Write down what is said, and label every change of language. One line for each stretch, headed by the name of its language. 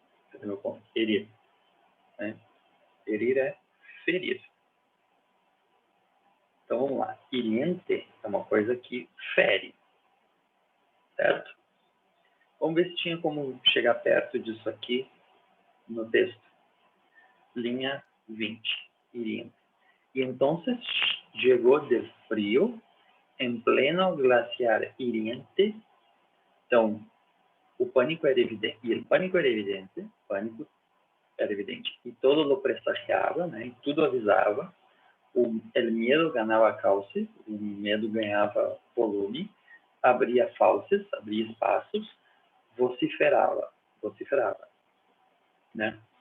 Portuguese: Cadê meu ponto? Herir. Né? Herir é ferir. Então vamos lá. Hiriente é uma coisa que fere. Certo? Vamos ver se tinha como chegar perto disso aqui no texto. Linha 20. Hiriente.
Spanish: Y entonces llegó del frío en pleno glaciar hiriente.
Portuguese: Então, o pânico era evidente, e o pânico era evidente, e
Spanish: todo lo presagiava,
Portuguese: né? E tudo avisava. O medo ganhava cauce, o medo ganhava volume, abria fauces, abria espaços, vociferava, né?